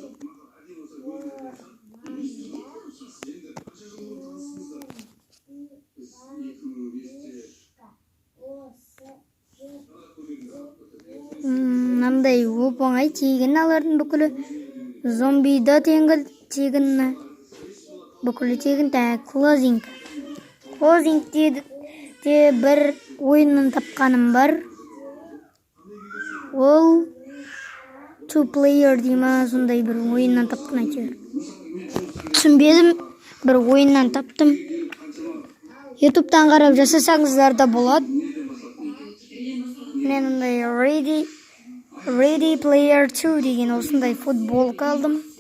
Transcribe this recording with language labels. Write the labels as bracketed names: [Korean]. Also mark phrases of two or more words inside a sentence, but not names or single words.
[Kazakh] Мынандай оп-оңай тегін алардың бүкілі. Зомбида тегін. Бүкілі тегін. Closing де бір ойынын тапқаным бар. Ол [English] two player [Kazakh] дейма, сондай бір ойыннан тапқан әйтеуір. Түсінбедім, бір ойыннан таптым. YouTube'дан қарап жасасаңыздар да болады. Мен ондай Ready Player 2 деген осындай футболка алдым.